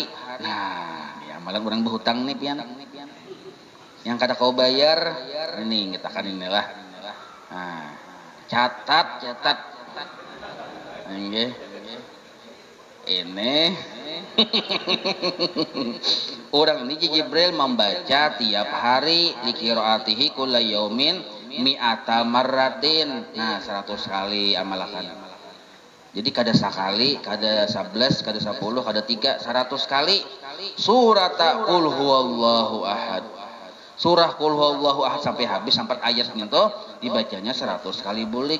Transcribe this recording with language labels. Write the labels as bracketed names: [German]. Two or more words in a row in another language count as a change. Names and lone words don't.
[Banjar] Nah, ya malah orang berhutang nih pian. Yang kada kau bayar ini kita kan inilah. Nah, catat. Nggih. Ini orang ini Jibril membaca tiap hari [Arabic] لقراءته كل يوم مائة مرة. [Banjar] Nah, 100 kali amalkan. Jadi kada sekali, kada 11, kada 10, kada 3, 100 kali surat [Arabic] قل هو الله أحد. [Banjar] Surah [Arabic] قل هو الله أحد [Banjar] sampai habis, sampai ayatnya itu dibacanya 100 kali bulik.